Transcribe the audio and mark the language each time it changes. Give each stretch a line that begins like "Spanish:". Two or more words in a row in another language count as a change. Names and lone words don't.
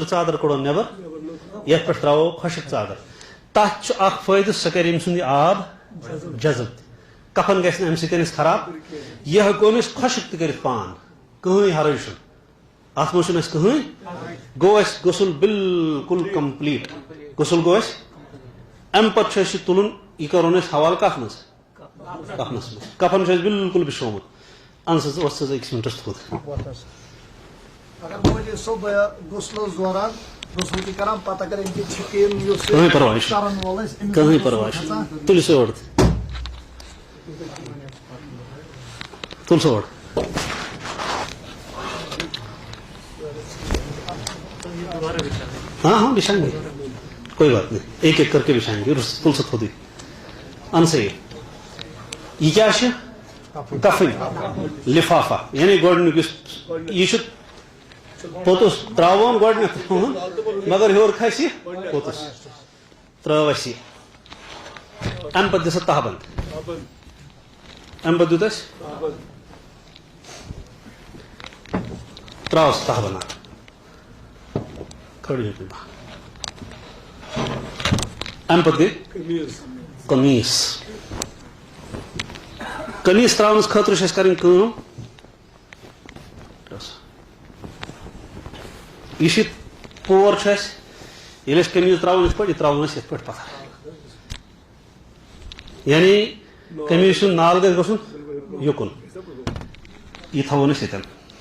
Kashmiri: ژادر کڑون نٮ۪بر یتھ پٮ۪ٹھ تراوو خۄشٕک ژادر تتھ چھُ اکھ فٲیدٕ سُہ کرِ أمۍ سُنٛد یہِ آب جذب کفن گژھِ نہٕ امہِ سۭتۍ أسۍ خراب یہِ ہٮ۪کون أسۍ خۄشٕک تہِ کٔرِتھ پان کٕہٕنۍ حرج چھُنہٕ اتھ منٛز چھُنہٕ اَسہِ کٕہٕنۍ گوٚو اَسہِ غسل بالکل کمپلیٖٹ غسل گوٚو اَسہِ امہِ پتہٕ چھُ اَسہِ یہِ تُلُن یہِ کرون أسۍ حوالہٕ کفنس منٛز کفن چھُ اَسہِ بالکل بِچھومُت ان سا أکس منٹس تھوٚد اگر مولوی صٲب غسلس دوران غسل تہِ کران پتہٕ اگر أمۍ کہِ چھُٹی یُس کٕہٕنۍ پرواے چھُنہٕ کرن وول آسہِ أمِس کٕہٕنۍ چھُ پرواے غسل چھُنہٕ کھسان. تُلِو سا اورٕ تُل سا اورٕ
Urdu: ہاں ہاں بچھائیں گے کوئی بات نہیں ایک ایک کر کے بچھائیں گے
Kashmiri: تُل سا تھوٚدُے ان سا یہ کیا چھِ کفن لفافہ یعنی گۄڈنیُک یُس یہِ چھُ پوٚتُس ترٛاوون گۄڈنیٚتھ مگر ہیوٚر کھسہِ پوٚتُس ترٛٲو اَسہِ یہِ اَمہِ پتہٕ دِ سا تہبند اَمہِ پتہٕ دیُت اَسہِ ترٛاو سا تہبند اکھ کھڑی ہوتی اَمہِ پتہٕ گٔے قمیٖض قمیٖض ترٛاونس خٲطرٕ چھِ اَسہِ کَرٕنۍ کٲم یہِ چھِ پور چھُ اَسہِ ییٚلہِ أسۍ قمیٖض ترٛاوون یِتھ پٲٹھۍ یہِ ترٛاوون أسۍ یِتھ پٲٹھۍ پتھر یعنی قمیٖض سُنٛد نال گژھِ گژھُن یُکُن یہِ تھاوون أسۍ ییٚتٮ۪ن